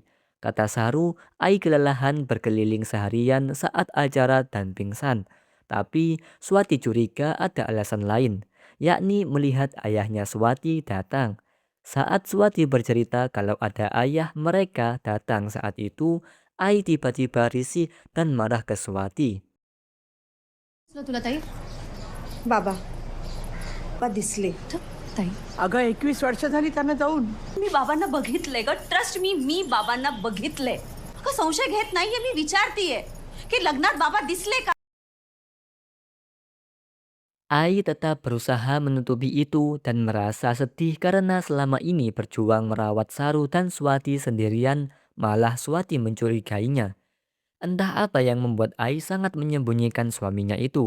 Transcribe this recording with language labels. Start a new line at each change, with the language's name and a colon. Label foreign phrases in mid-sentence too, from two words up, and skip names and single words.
Indonesian: Kata Saru, Ai kelelahan berkeliling seharian saat acara dan pingsan. Tapi Swati curiga ada alasan lain, yakni melihat ayahnya Swati datang. Saat Swati bercerita kalau ada ayah mereka datang saat itu, Ai tiba-tiba risih dan marah ke Swati.
Marathi: तुला ताई बाबा दिसले ताई अगं 21 वर्ष झाली त्यांना जाऊन. मी बाबांना बघितलंय ग, ट्रस्ट मी बाबांना बघितलंय. अगं संशय घेत नाहीये, मी विचारतीये की लग्नात बाबा दिसले का.
Indonesian: Ai tetap berusaha menutupi itu dan merasa sedih karena selama ini berjuang merawat Saru dan Swati sendirian, malah Swati mencurigainya. Entah apa yang membuat Ai sangat menyembunyikan suaminya itu.